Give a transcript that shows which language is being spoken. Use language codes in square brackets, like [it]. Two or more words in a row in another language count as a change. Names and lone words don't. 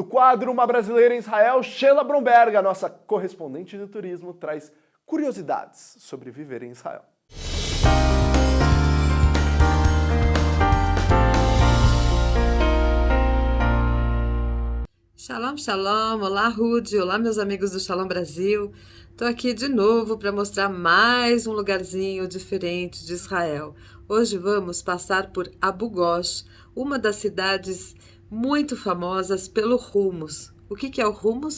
[pt] quadro Uma Brasileira em Israel, Sheila Bromberg, a nossa correspondente de turismo, traz curiosidades sobre viver em Israel. [he] שלום שלום, [pt] olá Rudy, olá meus amigos do Shalom Brasil. Estou aqui de novo para mostrar mais um lugarzinho diferente de Israel. Hoje vamos passar por Abu Ghosh, uma das cidades muito famosas pelo hummus. O que é o hummus?